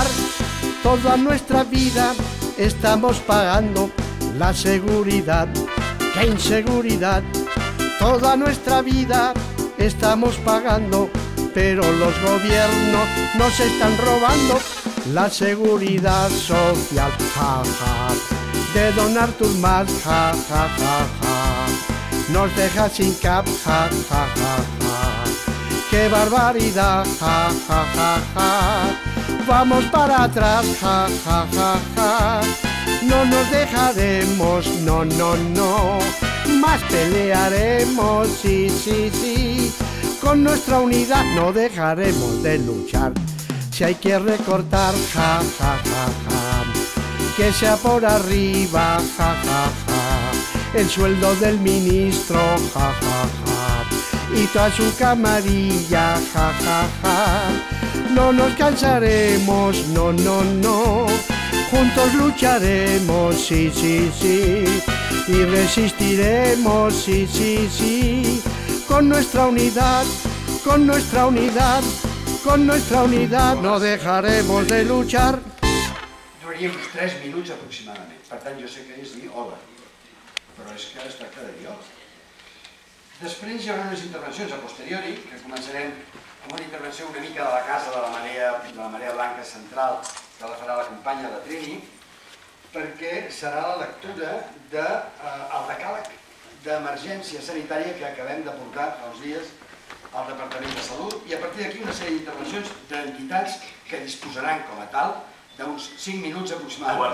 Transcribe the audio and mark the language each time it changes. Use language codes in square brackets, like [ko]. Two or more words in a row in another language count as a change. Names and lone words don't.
[es] Toda nuestra vida estamos pagando la seguridad. ¡Qué inseguridad! Toda nuestra vida estamos pagando, pero los gobiernos nos están robando la seguridad social. Ja, ja. De don Artur Mas, ja, ja, ja, ja. Nos deja sin cap, ja, ja, ja, ja. ¡Qué barbaridad! ¡Ja, ja, ja, ja! Vamos para atrás, ja, ja, ja, ja. No nos dejaremos, no, no, no. Más pelearemos, sí, sí, sí. Con nuestra unidad no dejaremos de luchar. Si hay que recortar, ja, ja, ja, ja. Que sea por arriba, ja, ja, ja. El sueldo del ministro, ja, ja, ja. Y toda su camarilla, ja, ja, ja. No nos cansaremos, no, no, no. Juntos lucharemos, sí, sí, sí. Y resistiremos, sí, sí, sí. Con nuestra unidad, con nuestra unidad, con nuestra unidad no dejaremos de luchar. [ca] Duraria uns 3 minuts aproximadament. Per tant, jo sé que és dir hola, però és que es tracta de dir hola. Després hi haurà unes intervencions a posteriori, que començarem amb una intervenció una mica de la casa de la Marea Blanca Central, que la farà la companya de Trini, perquè serà la lectura del decàleg d'emergència sanitària que acabem de portar fa uns dies al Departament de Salut, i a partir d'aquí una sèrie d'intervencions d'entitats que disposaran com a tal d'uns 5 minuts aproximadament.